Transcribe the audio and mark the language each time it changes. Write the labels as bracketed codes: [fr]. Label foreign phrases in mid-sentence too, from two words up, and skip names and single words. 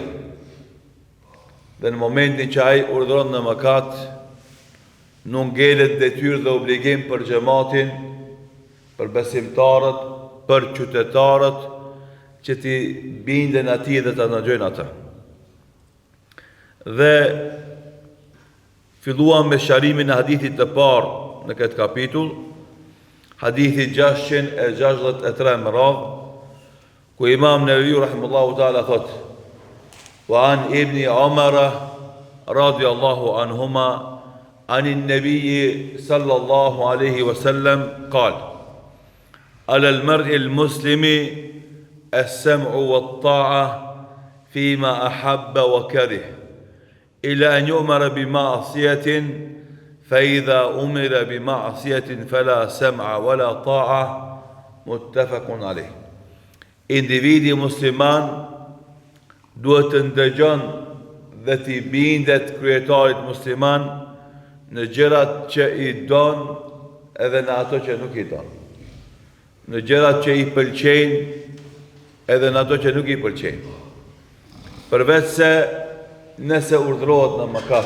[sq] Dhe në momentin që ai urdhon në mëkat, nuk ngelet detyrë dhe obligim për xhamatin, për besimtarët, për qytetarët që ti binden atij dhe ta ndajojnë atë. Dhe filluam me sharimin e hadithit të parë në këtë kapitull, hadithi 663 më radhë, ku Imam Neveviu [ar] رحمه الله تعالى [sq] thot: [ar] "وعن ابن عمر رضي الله عنهما عن النبي صلى الله عليه وسلم قال على المرء المسلم السمع والطاعة فيما أحب وكره إلا أن يؤمر بمعصية فإذا أمر بمعصية فلا سمع ولا طاعة." متفق عليه. [sq] Individi musliman duhet të ndëgjon dhe të bindet kryetarit musliman në gjërat që i don edhe në ato që nuk i don, në gjërat që i pëlqejnë edhe në ato që nuk i pëlqejnë, përveç se nëse urdhrohet në mëkat.